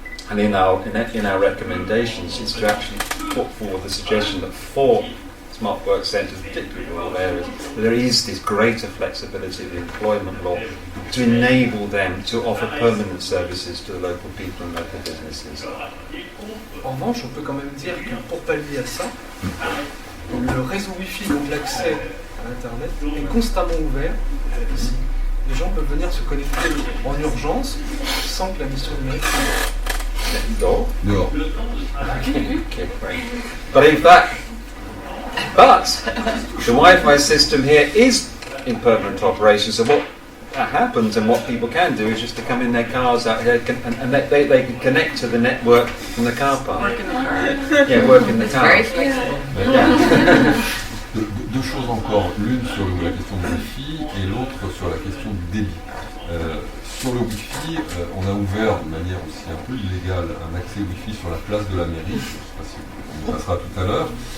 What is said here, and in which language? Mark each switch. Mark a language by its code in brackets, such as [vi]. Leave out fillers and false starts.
[en] And in our recommendations is to actually put forward the suggestion that for smart work centres, particularly in rural areas, there is this greater flexibility of the employment law to enable them to offer permanent services to the local people and local businesses. [fr] En revanche, on peut quand même dire que pour pallier à ça, le réseau Wi-Fi, donc l'accès à Internet, est constamment ouvert ici. Les gens peuvent venir se connecter en urgence sans que la mission numérique soit Dehors. [en] Okay, great. But in fact, the Wi-Fi system here is in permanent operation, so what happens and what people can do is just to come in their cars out here and they can connect to the network from the car park. Work in the car. Yeah, work in the car. Very flexible. Yeah. [fr] Deux choses encore, l'une sur la question du Wi-Fi et l'autre sur la question du débit. Sur le Wi-Fi, on a ouvert de manière aussi un peu illégale un accès Wi-Fi sur la place de la mairie, je ne sais pas si on y passera tout à l'heure,